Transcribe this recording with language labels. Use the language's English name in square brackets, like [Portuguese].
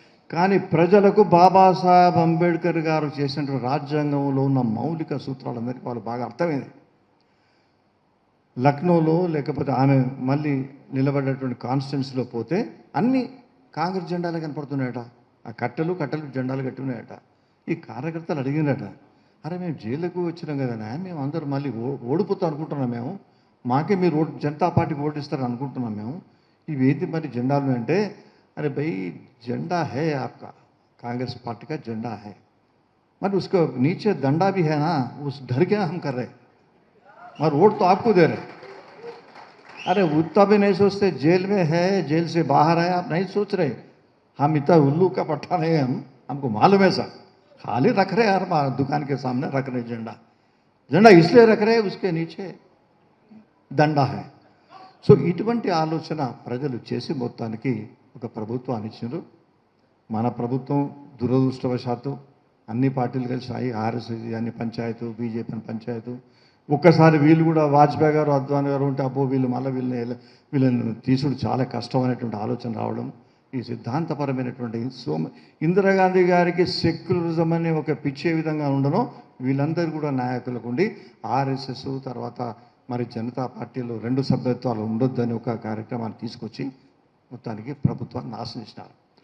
[Telugu] కానీ ప్రజలకు బాబాసాహెబ్ అంబేద్కర్ గారు చేసినటువంటి రాజ్యాంగంలో ఉన్న మౌలిక సూత్రాలందరికీ వాళ్ళు బాగా అర్థమైంది. లక్నోలో లేకపోతే ఆమె మళ్ళీ నిలబడినటువంటి కాన్స్టిట్యున్సీలో పోతే అన్ని కాంగ్రెస్ జెండాలు కనపడుతున్నాయట, ఆ కట్టెలు జెండాలు కట్టి ఉన్నాయట. ఈ కార్యకర్తలు అడిగినట, అరే మేము జైలుకు వచ్చినాం కదా, మేము అందరూ మళ్ళీ ఓడిపోతాం అనుకుంటున్నాం, మేము మాకే మీరు జనతా పార్టీకి ఓటిస్తారని అనుకుంటున్నాం మేము, ఇవేంటి మరి జెండాలు అంటే, [Hindi] अरे भाई झंडा है आपका, कांग्रेस पार्टी का झंडा है, मगर उसको नीचे डंडा भी है ना, उस डर के हम कर रहे, मगर वोट तो आपको दे रहे. अरे उतना भी नहीं सोचते, जेल में है, जेल से बाहर है, आप नहीं सोच रहे, हम इतना उल्लू का पट्टा नहीं, हमको मालूम है सर, खाली रख रहे यार दुकान के सामने रख रहे झंडा इसलिए रख रहे उसके नीचे దండా హై. [Telugu] సో ఇటువంటి ఆలోచన ప్రజలు చేసి మొత్తానికి ఒక ప్రభుత్వాన్ని ఇచ్చారు. మన ప్రభుత్వం దురదృష్టవశాత్తు అన్ని పార్టీలు కలిసినాయి, ఆర్ఎస్ఎస్ అన్ని పంచాయతీ, బీజేపీ అని పంచాయతీ. ఒక్కసారి వీళ్ళు కూడా వాజ్పేయి గారు, అద్వానీ గారు ఉంటే అబ్బో వీళ్ళు మళ్ళీ వీళ్ళని తీసుడు చాలా కష్టం అనేటువంటి ఆలోచన రావడం, ఈ సిద్ధాంతపరమైనటువంటి ఇందిరాగాంధీ గారికి సెక్యులరిజం అనే ఒక పిచ్చే విధంగా ఉండడం, వీళ్ళందరూ కూడా నాయకులకు ఉండి ఆర్ఎస్ఎస్ తర్వాత మరి జనతా పార్టీలో 2 సభ్యత్వాలు ఉండొద్దని ఒక కార్యక్రమాన్ని తీసుకొచ్చి మొత్తానికి ప్రభుత్వాన్ని నాశనం చేసినారు.